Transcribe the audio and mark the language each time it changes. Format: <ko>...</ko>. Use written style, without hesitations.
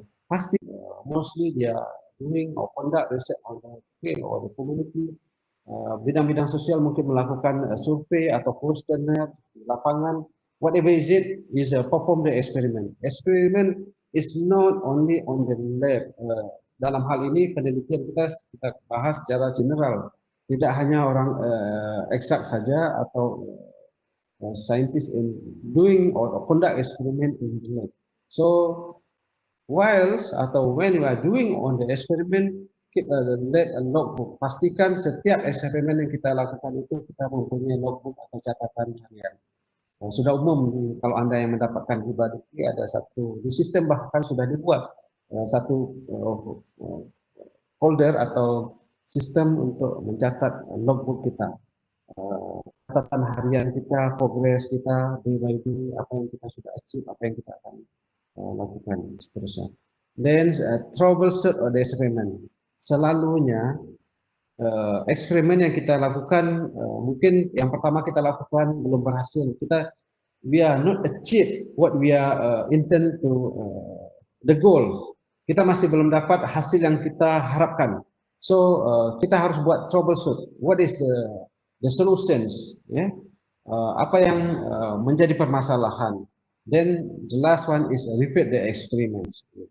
<en>Pasti mostly dia doing or conduct research on the field or the community.</en> <id>Bidang-bidang sosial mungkin melakukan survei atau kuesioner di lapangan.</id> <en>Whatever is it, is perform the experiment. Experiment is not only on the lab.</en> <id>Dalam hal ini penelitian kita bahas secara general. Tidak hanya orang eksak saja atau</id> <en>scientist in doing or conduct experiment in the lab. So, whilst atau when we are doing on the experiment, keep a logbook.</en> <id>Pastikan setiap eksperimen yang kita lakukan itu kita mempunyai logbook atau catatan harian. Sudah umum kalau Anda yang mendapatkan hibah DIKI ada satu di sistem, bahkan sudah dibuat satu folder atau sistem untuk mencatat logbook kita. Catatan harian kita, progres kita,</id> <en>day by day,</en> <id>apa yang kita sudah achieve, apa yang kita akan lakukan seterusnya.</id> <en>Then troubleshoot the experiment.</en> <id>Selalunya eksperimen yang kita lakukan mungkin yang pertama kita lakukan belum berhasil.</id> <en>We are not achieve what we are intend to the goals.</en> <id>Kita masih belum dapat hasil yang kita harapkan. So kita harus buat troubleshoot.</id> <en>What is the solutions? Yeah?</en> <id>apa yang menjadi permasalahan.</id> <en>Then the last one is repeat the experiments.</en>